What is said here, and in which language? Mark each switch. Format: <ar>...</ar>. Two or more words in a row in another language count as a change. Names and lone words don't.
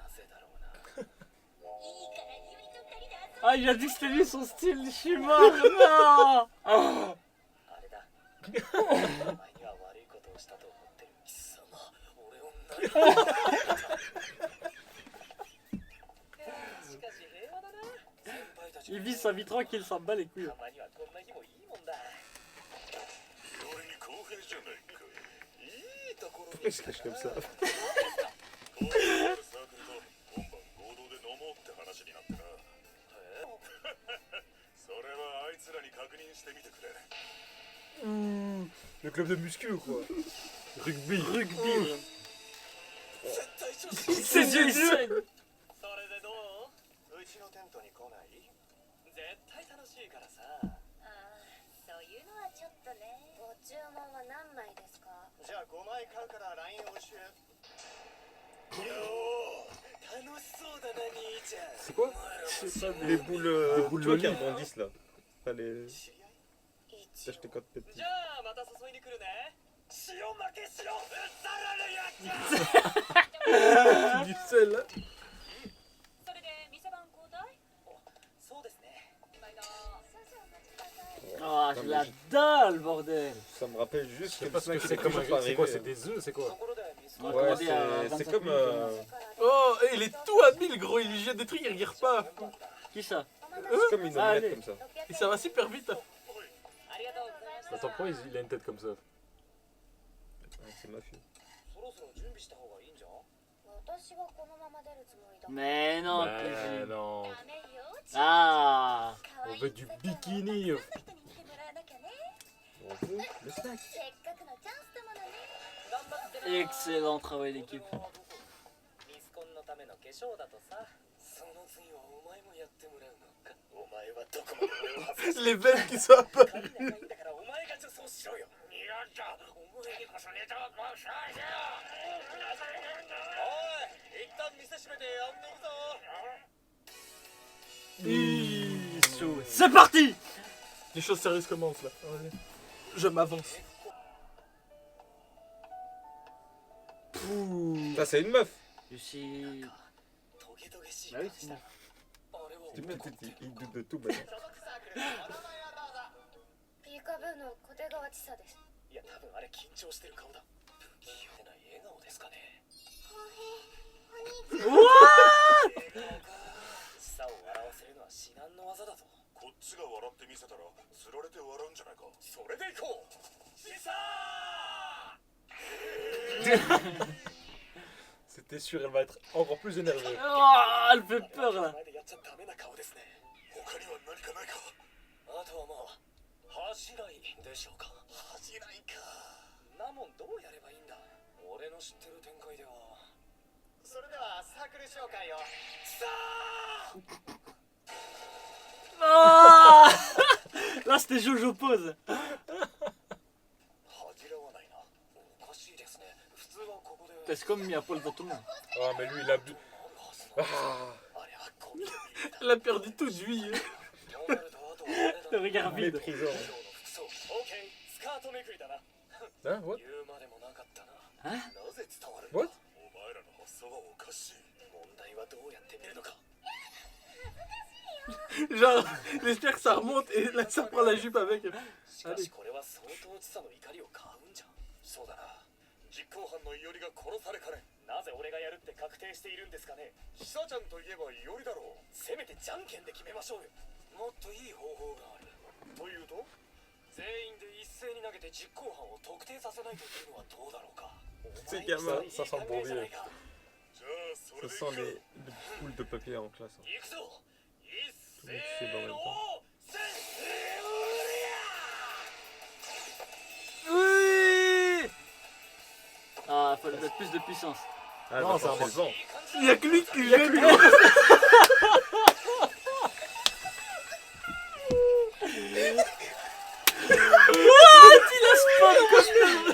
<ja>なぜだろうな。いいからいよりと二人で遊ぶ。</ja> <fr>Ah, il a dit que c'était lui son style, je suis mort, non. Ah.</fr> <ja>あれだ。お前には悪いことをしたと思ってる。貴様、俺を何</ja> <fr>Il vit sa vie tranquille, s'en bat les couilles.</fr> <ja>俺に公平じゃないか。いいところ</ja> <fr>Pourquoi il se cache comme ça?</fr> <ja>こういうサークルと今晩合同で飲もうって話になってな。それはあいつらに確認してみてくれ。</ja> <fr>Le club de muscu ou quoi? Rugby. Rugby.</fr> <ja>絶対調子</ja> <fr>Ses yeux ils saignent.</fr> <ja>それでどう？うちのテントに来ない？絶対楽しいからさ。ああ、そういうのはちょっとね。ご注文は何枚ですか？じゃあ5枚買うから LINE を教え。よー、楽しそうだな兄ちゃん。</ja> <fr>C'est quoi? C'est ça, Les boules, tu vois qui rebondissent là. Enfin, les...</fr> <ja>知り合い？</ja> <fr>Ça, je te code petit.</fr> <ja>じゃあまた誘いに来るね。塩負けしろ。うっさらるやっちゃ。</ja> <fr>Du sel.</fr> <ja>それで店番交代？そうですね。今だ。</ja> <fr>Oh, je la dalle, bordel. Ça me rappelle Je juste sais pas ce que c'est quelque comme chose pas un. C'est quoi? arrivé. C'est des œufs? C'est</fr> <ja>と</ja> <fr>quoi?</fr> <ja>ころでミス</ja> <fr>On va Ouais, commander à c'est 25 comme. minutes. Oh, et il est tout habile, gros. Il lui jette des trucs, il regarde pas. Qui ça? C'est comme une Allez. omelette comme ça. Et ça va super vite.</fr> <ja>ありがとうございました。</ja> <fr>Attends, pourquoi il a une tête comme ça? Ouais, c'est mafieux.</fr> <ja>そろそろ準備した方がいいんじゃん。私はこのまま出るつもりだ。</ja> <fr>Mais non, Mais PJ. non.</fr> <ja>ダメよ。</ja> <fr>Ah. On veut du bikini.</fr> <ja>人に見てもらわなきゃね。</ja> <fr>On veut le snack.</fr> <ja>せっかくのチャンスだものね。頑張ってな。</ja> <fr>Excellent travail d'équipe.</fr> <ja>ミスコンのための化粧だとさ。その次はお前もやってもらうのか。お前はどこまで俺を外す</ja> <fr>Les veines qui sont apparues.</fr> <ja>仲いいんだからお前が女装しろよ。いやだ、お前にこそネタをこうしよう。おい、一旦店閉めてやっていくぞ。</ja> <fr>Chaud. C'est parti. Les choses sérieuses commencent là. Allez. Je m'avance. Ça, c'est une meuf. Je suis.</fr> <ja>トゲトゲしい</ja> <fr>Bah oui, c'est une.</fr> <ja>あれは</ja> <fr>Tu me dis, il doute de tout, maintenant.</fr> <ja>ピーカブーの小手川千佐です。いや、多分あれ緊張してる顔だ。不器用な笑顔ですかね。笑顔か。千佐を笑わせるのは至難の技だぞ。こっちが笑ってみせたら、釣られて笑うんじゃないか。それでいこう。千佐</ja> <fr>C'était sûr, elle va être encore plus énervée. Oh, elle fait peur là.</fr> <ja>前でやっちゃダメな顔ですね。他には何かないか。あとはまあ、恥じらいでしょうか。恥じらいか。なもんどうやればいいんだ。俺の知ってる展開では。それではサークル紹介を。さあ</ja> <fr>Ah. Là, c'était Jojo pose.</fr> <ja>恥じらわないな。おかしいですね。普通はここで。</ja> <fr>C'est comme mis à poil pour tout le monde. Ah, mais lui, il a bu. Ah.</fr> <ja>あれはゴミの家だ。</ja> <fr>Elle a perdu toute vie.</fr> <ja>となるとあとはあれだ</ja> <fr>Le regard vide. Méprisant.</fr> <ja>今日の服装。オッケー。スカートめくりだな。</ja> <fr>Hein? What?</fr> <ja>言うまでもなかったな。えなぜ伝わる</ja> <en>What?</en> <ja>お前らの発想はおかしい。問題はどうやって見るのか。</ja> <fr>Genre, j'espère que ça remonte et là ça prend la jupe avec.</fr> <ja>しかしこれは相当知さの怒りを買うんじゃん。そうだな。実行犯のイオリが殺されかねん。なぜ俺がやるって確定しているんですかね。久ちゃんといえばイオリだろう。せめてじゃんけんで決めましょうよ。もっといい方法がある。というと全員で一斉に投げて実行犯を特定させないというのはどうだろうか。</ja> <fr>C'est gamin. Ça sent le bon vieux.</fr> <ja>じゃあそれ</ja> <fr>Ça</fr> <ja>でい</ja> <fr>sent les boules de papier en classe.</fr> <ja>行くぞ。一斉</ja> <fr>mixé dans le même</fr> <ja>の</ja> <fr>temps.</fr> <ja>せ</ja> <fr>Oui. Ah, faut mettre plus de puissance. Ah, Non, non, c'est un c'est le vent. Il y a que lui qui jette. Il a spot comme</fr>